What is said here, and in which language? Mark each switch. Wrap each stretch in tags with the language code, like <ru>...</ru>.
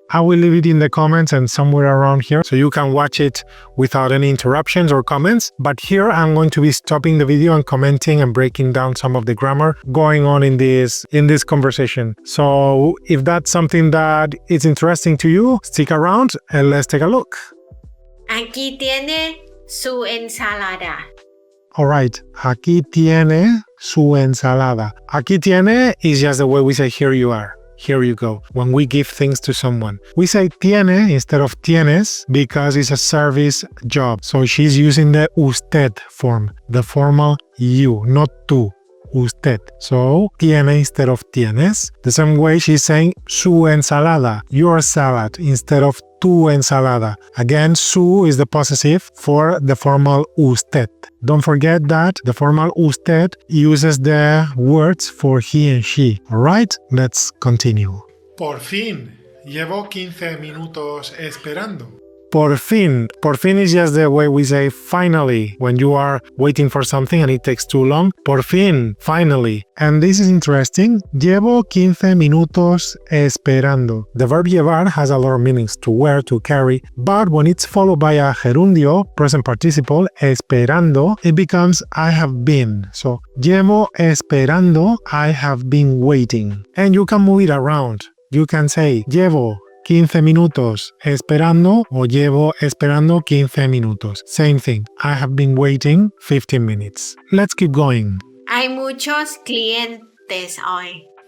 <en>I will leave it in the comments and somewhere around here so you can watch it without any interruptions or comments. But here I'm going to be stopping the video and commenting and breaking down some of the grammar going on in this conversation. So if that's something that is interesting to you, stick around and let's take a look.</en> <es>Aquí tiene su ensalada.</es> <en>Alright,</en> <es>aquí tiene su ensalada. Aquí tiene</es> <en>is just the way we say here you are. Here you go. When we give things to someone, we say tiene instead of tienes because it's a service job. So she's using the usted form, the formal you, not tú. Usted. So, tiene instead of tienes. The same way she's saying</en> <es>su ensalada,</es> <en>your salad, instead of</en> <es>tu ensalada.</es> <en>Again, su is the possessive for the formal usted. Don't forget that the formal usted uses the words for he and she. Alright, let's continue.</en> <es>Por fin, llevo 15 minutos esperando. Por fin. Por fin</es> <en>is just the way we say finally when you are waiting for something and it takes too long.</en> <es>Por fin,</es> <en>finally. And this is interesting.</en> <es>Llevo 15 minutos esperando.</es> <en>The verb llevar has a lot of meanings: to wear, to carry, but when it's followed by a gerundio, present participle, esperando, it becomes I have been. So,</en> <es>llevo esperando,</es> <en>I have been waiting. And you can move it around. You can say</en> <es>llevo 15 minutos esperando o llevo esperando 15 minutos.</es> <en>Same thing. I have been waiting 15 minutes. Let's keep going.</en> <es>Hay muchos clientes hoy.</es>